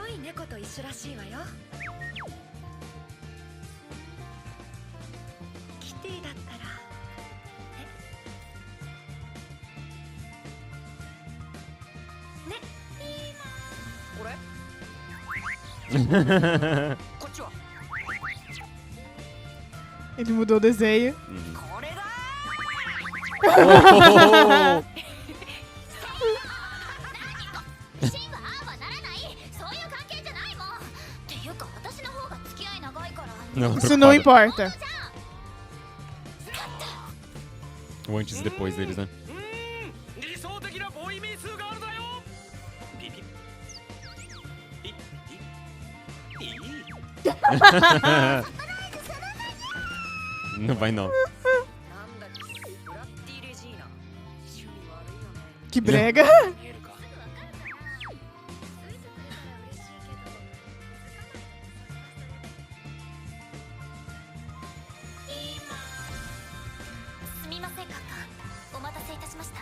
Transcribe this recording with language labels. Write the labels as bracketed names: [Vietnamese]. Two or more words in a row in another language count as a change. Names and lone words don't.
[Japanese] 黒い猫と一緒らしいわよ。キティだったらねこれこっちは [Portuguese] Ele mudou o desenho. [Japanese] これだ Oh! シンはああはならないそういう関係じゃないもんっていうか私の方が付き合い長いから [Portuguese] Não, Isso não preocupada. importa. O antes e depois deles, né? [Japanese] 理想的なボーイミー数があるだよ。ピピピいい [Portuguese] Não vai não. [Japanese] なんだっけブラッディ・レジーナ趣味悪いよね。 [Portuguese] Que brega. [Japanese] 見えるか。すみませんカッカお待たせいたしました